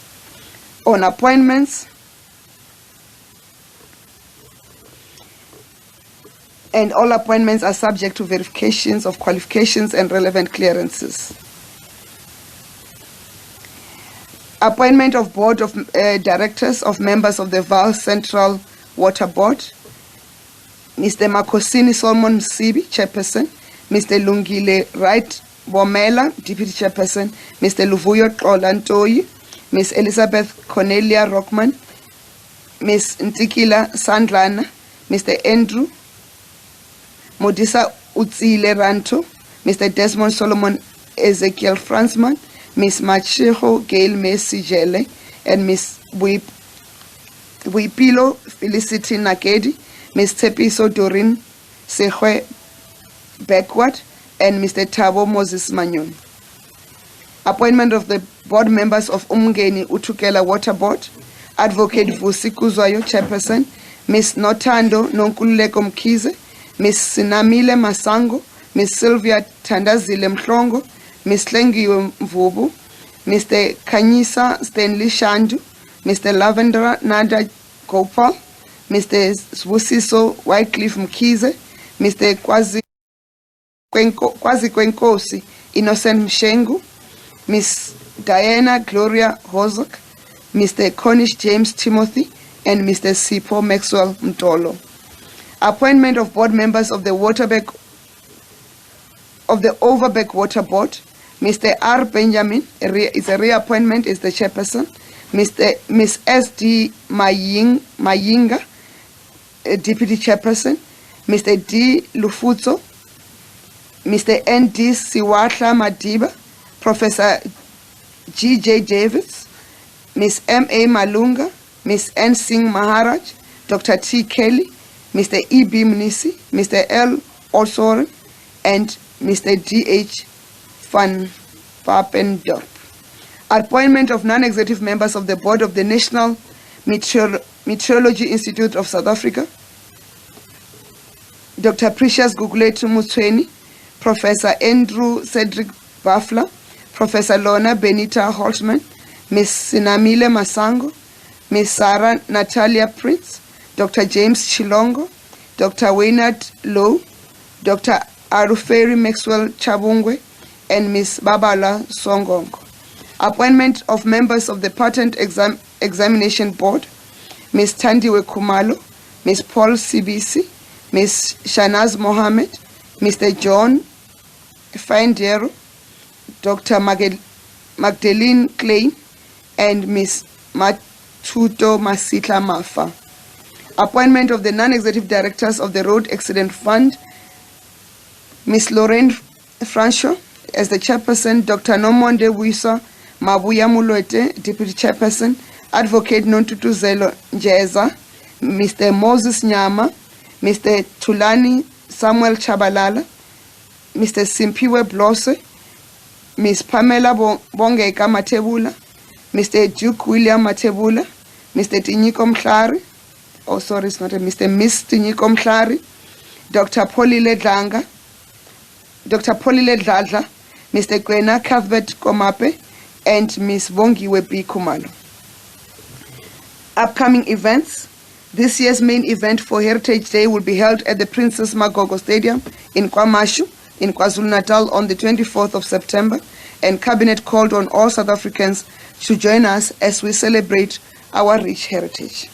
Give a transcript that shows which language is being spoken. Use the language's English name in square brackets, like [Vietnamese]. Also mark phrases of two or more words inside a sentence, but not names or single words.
[English] On appointments, and all appointments are subject to verifications of qualifications and relevant clearances. Appointment of Board of Directors of members of the Vaal Central Water Board. Mr. Makosini Solomon Msibi, Chairperson. Mr. Lungile Wright Bomela, Deputy Chairperson. Mr. Luvuyo Xolantoyi. Ms. Elizabeth Cornelia Rockman. Ms. Ntikila Sandlana. Mr. Andrew Modisa Utsile Ranto. Mr. Desmond Solomon Ezekiel Fransman. Ms. Machiho Gail Messi-Jele, and Ms. Buipilo Felicity Nakedi, Ms. Tepiso Dorin Sehwe Backward, and Mr. Tabo Moses Manyon. Appointment of the board members of Umngeni Utukela Water Board. Advocate Vusi Kuzwayo, Chairperson. Ms. Notando Nonkululeko Mkize, Ms. Sinamile Masango, Ms. Sylvia Tandazile Mhlongo, Ms. Lengiwe Mvubu, Mr. Kanyisa Stanley Shandu, Mr. Lavendra Nada Gopal, Mr. Sbusiso Wycliffe Mkize, Mr. Kwazi Kwenkosi Innocent Mshengu, Ms. Diana Gloria Hozok, Mr. Cornish James Timothy, and Mr. Sipho Maxwell Mtolo. Appointment of board members of the Overbeck Water Board. Mr. R. Benjamin is a reappointment, is the chairperson. Miss S.D. Mayinga, deputy chairperson. Mr. D. Lufutso, Mr. N.D. Siwatla Madiba, Professor G.J. Davis, Miss M.A. Malunga, Miss N. Singh Maharaj, Dr. T. Kelly, Mr. E.B. Mnisi, Mr. L. Osoren, and Mr. D.H. Van Papendorp. Appointment of non-executive members of the board of the National Meteorology Institute of South Africa. Dr. Precious Gugulethu Mutshweni, Professor Andrew Cedric Bafla, Professor Lorna Benita Holtman, Ms. Sinamile Masango, Ms. Sarah Natalia Prince, Dr. James Chilongo, Dr. Waynard Lowe, Dr. Aruferi Maxwell Chabungwe, and Ms. Babala Songongo. Appointment of members of the Patent Examination Board, Ms. Tandiwe Kumalo, Ms. Paul CBC, Ms. Shanaz Mohammed, Mr. John Findero, Dr. Magdalene Klein, and Ms. Matuto Masitla Mafa. Appointment of the non-executive directors of the Road Accident Fund, Ms. Lorraine Francho as the chairperson, Dr. Nomonde Wisa Mabuya Mulwete, deputy chairperson, Advocate Nontutuzelo Njeza, Mr. Moses Nyama, Mr. Tulani Samuel Chabalala, Mr. Simpiwe Blose, Ms. Pamela Bongeka Matebula, Mr. Duke William Matebula, Mr. Tinyiko Mhlari, oh sorry, it's not a Mr. Miss Tinyiko Mhlari, Dr. Polile Dlanga, Dr. Polile Dladla, Mr. Gwena Cuthbert Komape, and Ms. Bongiwe B. Kumalo. Upcoming events. This year's main event for Heritage Day will be held at the Princess Magogo Stadium in KwaMashu, in KwaZulu-Natal on the 24th of September, and Cabinet called on all South Africans to join us as we celebrate our rich heritage.